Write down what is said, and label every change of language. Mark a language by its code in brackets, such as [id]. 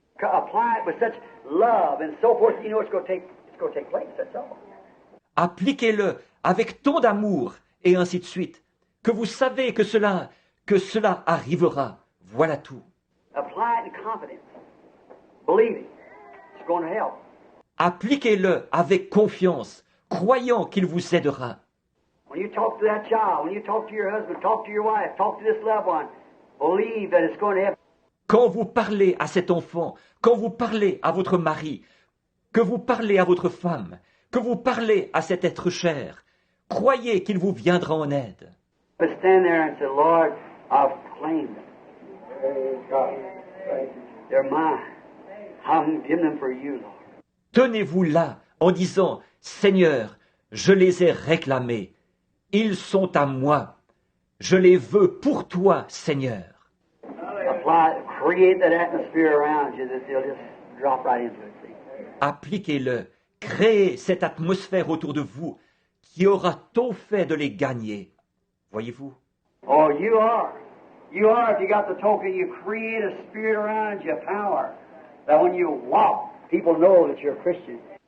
[en] Apply it with such love and so forth. You know it's going to take place. That's all. [fr] Appliquez-le avec tant d'amour, et ainsi de suite, que vous savez que cela arrivera. Voilà tout. [en] Apply it in confidence, believing it's going to help. [fr] Appliquez-le avec confiance, croyant qu'il vous aidera. [en] When you talk to that child, when you talk to your husband, talk to your wife, talk to this loved one, believe that it's going to help. [fr] Quand vous parlez à cet enfant, quand vous parlez à votre mari, que vous parlez à votre femme, que vous parlez à cet être cher, croyez qu'il vous viendra en aide. [en] But stand there and say, Lord, I've claimed them. Praise God. They're mine. I'm giving them for you, Lord. [fr] Tenez-vous là en disant, Seigneur, je les ai réclamés. Ils sont à moi. Je les veux pour toi, Seigneur. Apply, create that atmosphere around you that they'll just drop right into it. See? Appliquez-le. Créez cette atmosphère autour de vous qui aura tout fait de les gagner. Voyez-vous? [en] Oh, you are. You are, if you got the token, you create a spirit around you, power, that when you walk, people know that you're a Christian.